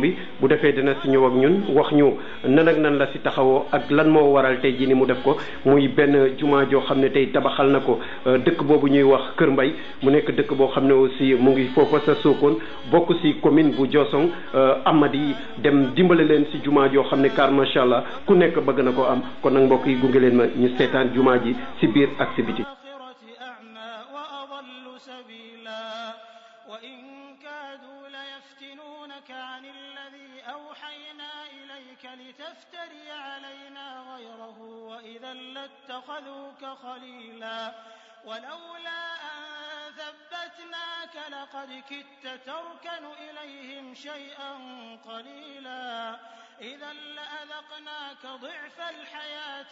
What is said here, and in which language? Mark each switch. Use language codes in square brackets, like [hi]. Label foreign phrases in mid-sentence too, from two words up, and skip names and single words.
[wo] bi bu defee dina si ñëw ak ñun wax ñu nan ak nan la si taxawoo ak lan moo waral tey jii ni mu def ko muy benn jumaa joo xam ne tey tabaxal na ko dëkk boobu ñuy wax Kër Mbay mu nekk dëkk boo xam ne aussi mu ngi foofa sa Sokone bokk si commune bu Diossong Amady dem dimbale leen si jumaa joo xam ne car [ar] ما شاء الله [wo] ku nekk bëgg na ko am kon nag mbokk yi gunge leen ma ñu seetaan jumaa ji si biir ak si biti. [ar] لتفتري علينا غيره وإذا لاتخذوك خليلا ولولا أن ثبتناك لقد كدت تركن إليهم شيئا قليلا إذا لأذقناك ضعف الحياة